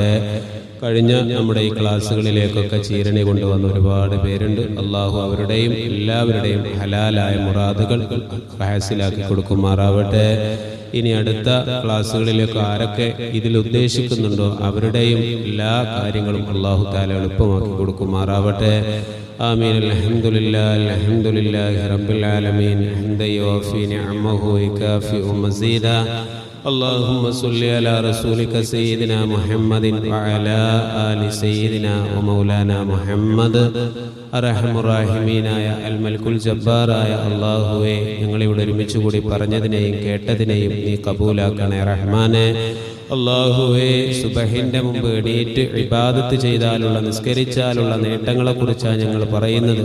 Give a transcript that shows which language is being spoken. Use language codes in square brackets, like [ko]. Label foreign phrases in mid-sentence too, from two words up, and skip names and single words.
[ml] കഴിഞ്ഞ നമ്മുടെ ഈ ക്ലാസ്സുകളിലേക്കൊക്കെ ചീരണി കൊണ്ടുവന്ന ഒരുപാട് പേരുണ്ട്. അള്ളാഹു അവരുടെയും എല്ലാവരുടെയും ഹലാലായ മുറാദുകൾ ഹാസിലാക്കി കൊടുക്കുമാറാവട്ടെ. ഇനി അടുത്ത ക്ലാസ്സുകളിലേക്ക് ആരൊക്കെ ഇതിൽ ഉദ്ദേശിക്കുന്നുണ്ടോ അവരുടെയും എല്ലാ കാര്യങ്ങളും അള്ളാഹു തആല എളുപ്പമാക്കി കൊടുക്കുമാറാവട്ടെ. [ar] آمين. الحمد لله رب العالمين حمدا يوافي نعمه ويكافئ مزيدا. اللهم صل على رسولك سيدنا محمد وعلى آل سيدنا ومولانا محمد. أرحم الراحمين الملك الجبار [ml] അല്ലാഹുവേ, ഞങ്ങളിവിടെ ഒരുമിച്ച് കൂടി പറഞ്ഞതിനെയും കേട്ടതിനെയും നീ കബൂലാക്കണേ റഹ്മാനെ. അല്ലാഹുവേ, സുബഹിന്റെ മുമ്പ് എണീറ്റ് ഇബാദത്ത് ചെയ്താലുള്ള, നിസ്കരിച്ചാലുള്ള നേട്ടങ്ങളെക്കുറിച്ചാണ് ഞങ്ങൾ പറയുന്നത്.